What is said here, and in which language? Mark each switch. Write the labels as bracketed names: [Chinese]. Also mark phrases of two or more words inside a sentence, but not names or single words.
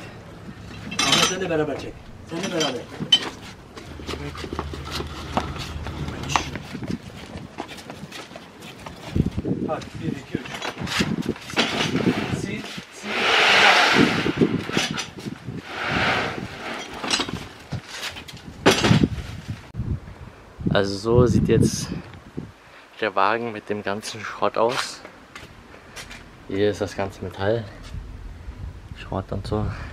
[Turkish] Ama sen de beraber çek. Sen de beraber. Hadi 1, 2, 3. Sil. [German] Also so sieht jetzt der Wagen mit dem ganzen Schrott aus. Hier ist das ganze Metall. Schrott und so.